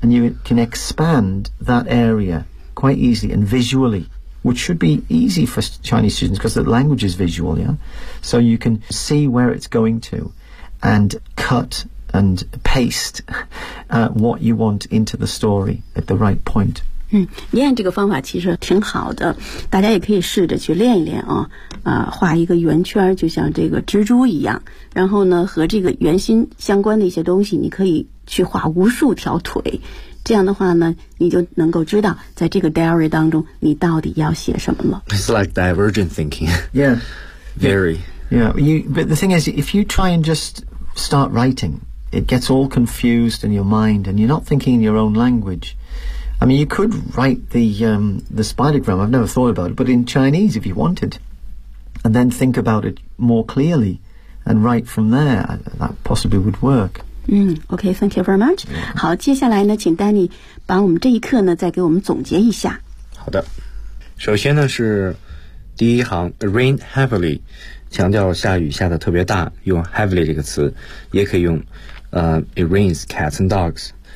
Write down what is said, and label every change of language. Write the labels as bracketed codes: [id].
[en] And you can expand that area quite easily and visually, which should be easy for Chinese students because the language is visual, yeah? So you can see where it's going to and cut and paste、what you want into the story at the right point. [zh] 嗯，练这个方法其实挺好的，大家也可以试着去练一练啊。画一个圆圈，就像这个蜘蛛一样，然后呢，和这个圆心相关的一些东西，你可以去画无数条腿。这样的话呢，你就能够知道在这个 diary 当中你到底要写什么了。 [en] It's like divergent thinking. Yeah, very. Yeah, but the thing is, if you try and just start writing, it gets all confused in your mind, and you're not thinking in your own language. I mean, you could write the spidergram, I've never thought about it, but in Chinese if you wanted, and then think about it more clearly, and write from there, that possibly would work.、 Mm, okay, thank you very much.、Yeah. [zh] 好，接下来呢，请 Danny 把我们这一课呢再给我们总结一下。好的，首先呢是第一行 , [en] rain heavily, [zh] 强调下雨下的特别大，用 heavily 这个词，也可以用、 [en] it rains cats and dogs.